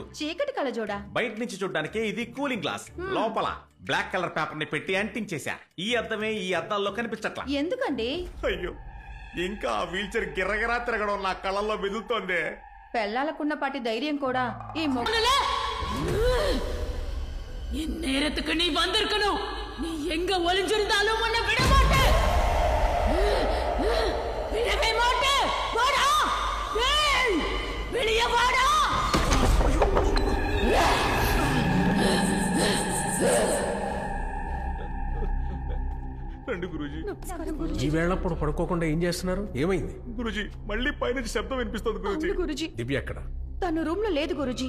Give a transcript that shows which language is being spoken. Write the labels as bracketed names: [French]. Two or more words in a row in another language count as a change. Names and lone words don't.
[Telugu] చీకటి కళ్ళజోడా? బయట నుంచి చూడడానికి ఇది [English] cooling glass. [Telugu] లోపల [English] black colour paper [Telugu] ని పెట్టి అంటించేశా. ఈ అద్దమే ఈ అద్దాల్లో కనిపించట్లా. ఎందుకండి? అయ్యో, ఇంకా ఆ [English] wheel chair [Telugu] గిర్రగిరా తిరగడం నా కళ్ళల్లో మెదులుతోంది. పెళ్ళాలకున్న పాటి ధైర్యం కూడా ఈ [Tamil] இந்நேரத்துக்கு நீ வந்திருக்கணும். நீ எங்க ஒளிஞ்சிருந்தாலும் உன்னை விட மாட்டேன். விடவே மாட்டேன். வாடா, வெளியே வாடா. [Telugu] రండి గురూజీ. ఈ వేళప్పుడు పడుకోకుండా ఏం చేస్తున్నారు? ఏమైంది? గురూజీ, మళ్ళీ పైనుంచి శబ్దం వినిపిస్తుంది గురూజీ. గురుజీ, దివ్య ఎక్కడ? తను రూమ్ లో లేదు గురుజీ.